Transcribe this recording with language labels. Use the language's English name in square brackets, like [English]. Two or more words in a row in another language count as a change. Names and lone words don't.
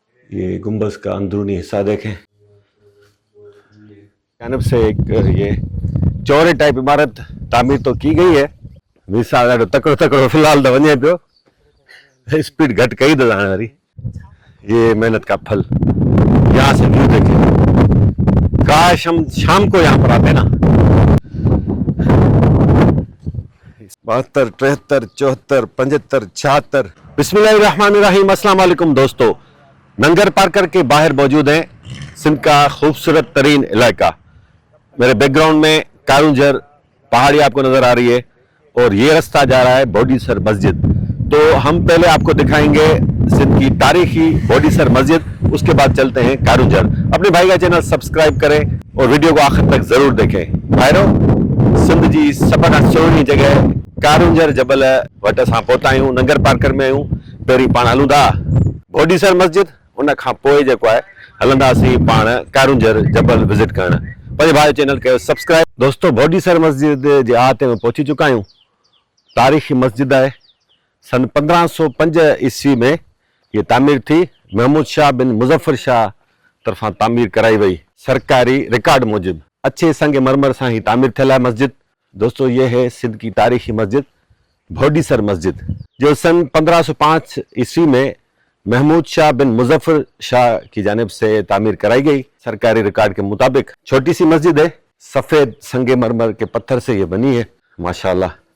[Urdu] یہ گنبد کا اندرونی حصہ دیکھیں۔ جانب سے ایک یہ چورے ٹائپ عمارت تعمیر تو کی گئی ہے. [Sindhi] विशाल तकड़ो तकड़ो फिलहाल तो वञे पियो, स्पीड घट कई तो जाने वाली। [Urdu] یہ محنت کا پھل۔ یہاں سے ویو دیکھیں. کاش ہم شام کو یہاں پر آتے نا. 72, 73, 74, 75, 76। [Arabic] بسم اللہ الرحمن الرحیم۔ السلام علیکم [Urdu] دوستوں، ننگر پارکر کے باہر موجود ہے سندھ کا خوبصورت ترین علاقہ. میرے بیک گراؤنڈ میں کارونجھر پہاڑی آپ کو نظر آ رہی ہے اور یہ راستہ جا رہا ہے بوڈیسر مسجد. تو ہم پہلے آپ کو دکھائیں گے سندھ کی تاریخی بوڈیسر مسجد، اس کے بعد چلتے ہیں کارونجھر. اپنے بھائی کا چینل سبسکرائب کریں اور ویڈیو کو آخر تک ضرور دیکھیں. [Sindhi] भाइरों, सिंध जी सभ खां सुहिणी जगह कारूंजर जबल वटि असां पहुता आहियूं, नंगर पार्कर में आहियूं। पहिरीं पाण हलूं था बॉडीसर मस्जिद, उन खां पोइ जेको आहे हलंदासीं पाण कारूंजर जबल विज़िट करण। पंहिंजे भाई चैनल कयो सब्सक्राइब। दोस्तों, बॉडीसर मस्जिद जे अहाते में पहुची चुका आहियूं। तारीख़ी मस्जिद आहे। सन 1505 ईस्वी में ये तामीर थी। महमूद शाह बिन मुज़फ़्फ़र शाह तरफां तामीर कराई वई। सरकारी रिकॉर्ड मूजिब अच्छे संग मरमर सां ही तामीर थियल आहे मस्जिद। [Urdu] دوستوں، یہ ہے سندھ کی تاریخی مسجد بوڈیسر مسجد، جو سن 1505 عیسوی میں محمود شاہ بن مظفر شاہ کی جانب سے تعمیر کرائی گئی. سرکاری ریکارڈ کے مطابق چھوٹی سی مسجد ہے، سفید سنگ مرمر کے پتھر سے یہ بنی ہے ماشاءاللہ.